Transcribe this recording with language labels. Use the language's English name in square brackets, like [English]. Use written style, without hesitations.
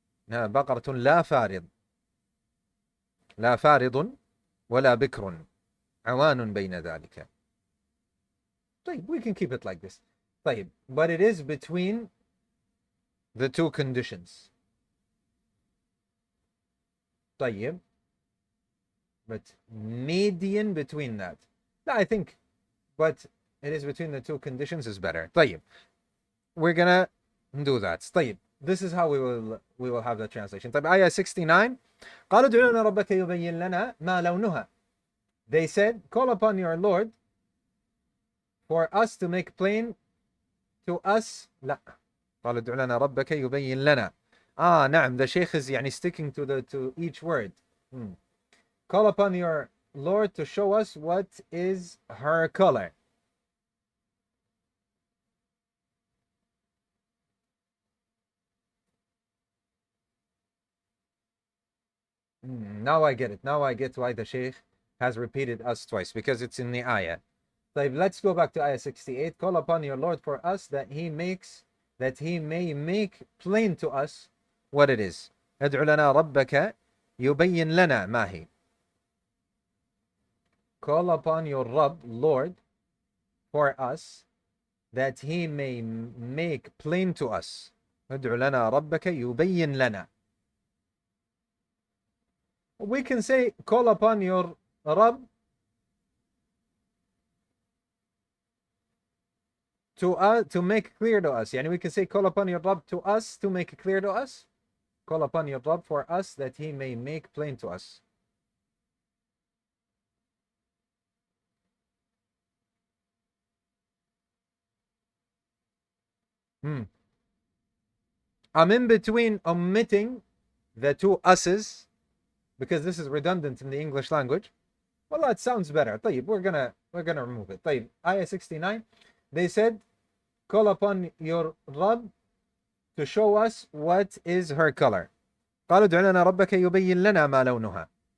[Arabic] بقرة لا فارض لا فارض ولا بكر عوان بين ذلك. طيب, [English] we can keep it like this. طيب, but it is between the two conditions. طيب, but median between that. No, I think, but it is between the two conditions is better. [Arabic] طيب, [English] we're gonna do that. طيب, this is how we will have the translation. [Arabic] طيب, [English] ayah 69. [Arabic] قالوا ادع لنا ربك يبين لنا ما لونها. [English] They said, call upon your Lord for us to make plain to us. [Arabic] لا. قالوا ادع لنا ربك يبين لنا. نعم, [English] the Shaykh is [Arabic] يعني [English] sticking to each word. Call upon your Lord to show us what is her color. Now I get it. Now I get why the Shaykh has repeated us twice, because it's in the ayah. [Arabic] طيب, [English] let's go back to ayah 68. Call upon your Lord for us that he may make plain to us what it is. [Arabic] ادع لنا ربك يبين لنا ما هي. [English] Call upon your Rabb, Lord, for us that he may make plain to us. [Arabic] ادع لنا ربك يبين لنا. [English] We can say, call upon your Rabb to make clear to us. Yani we can say, call upon your Rabb to us to make clear to us. Call upon your Rabb for us that he may make plain to us. I'm in between omitting the two us's, because this is redundant in the English language. Well, it sounds better. [Arabic] طيب, [English] we're gonna remove it. طيب, ayah 69, they said, call upon your Rabb to show us what is her color. [Arabic] قالوا ادع لنا ربك يبين لنا ما لونها.